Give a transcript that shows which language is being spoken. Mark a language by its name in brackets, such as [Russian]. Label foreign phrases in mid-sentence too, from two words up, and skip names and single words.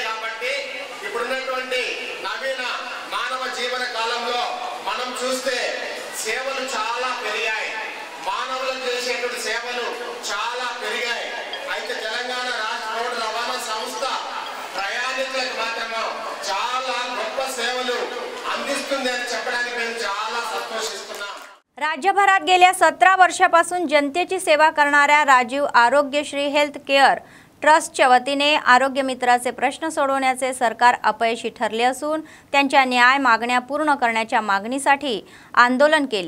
[Telugu] కాబట్టి ఇప్పుడున్నటువంటి నవీన మానవ జీవన కాలంలో మనం చూస్తే సేవలు చాలా పెరిగాయి. మానవులకు చేసేటువంటి సేవలు చాలా పెరిగాయి. అయితే తెలంగాణ రాష్ట్ర రోడ్డు రవాణా సంస్థ ప్రయాణికులకు మాత్రమే చాలా గొప్ప సేవలు అందిస్తుంది అని చెప్పడానికి మేము చాలా సంతోషిస్తున్నాం. [Marathi] राज्यभरात गेल्या 17 वर्षापासून जनतेची सेवा करणाऱ्या राजीव आरोग्यश्री हेल्थ केअर ट्रस्टच्या वतीने आरोग्य मित्राचे प्रश्न सोडवण्याचे सरकार अपयशी ठरले असून त्यांच्या न्याय मागण्या पूर्ण करण्याच्या मागणीसाठी आंदोलन केले.